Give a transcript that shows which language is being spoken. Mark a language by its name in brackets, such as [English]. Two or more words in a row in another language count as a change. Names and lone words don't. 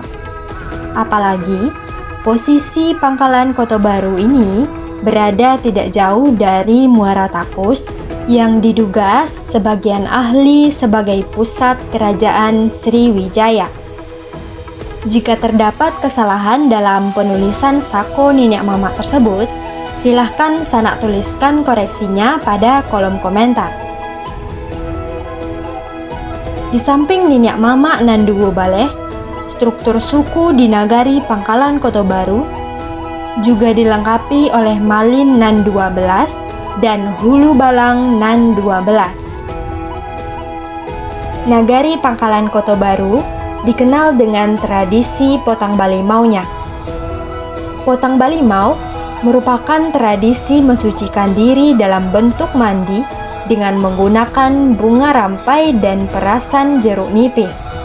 [Indonesian] Apalagi, posisi Pangkalan Kota Baru ini berada tidak jauh dari Muara Takus yang diduga sebagian ahli sebagai pusat kerajaan Sriwijaya. Jika terdapat kesalahan dalam penulisan sako niniak mama tersebut, silahkan sanak tuliskan koreksinya pada kolom komentar. Di samping niniak mama Nan Duo Baleh, struktur suku di nagari Pangkalan Kota Baru juga dilengkapi oleh Malin Nan 12 dan Hulu Balang Nan 12. Nagari Pangkalan Kota Baru dikenal dengan tradisi potang balimaunya. Potang balimau merupakan tradisi mensucikan diri dalam bentuk mandi dengan menggunakan bunga rampai dan perasan jeruk nipis.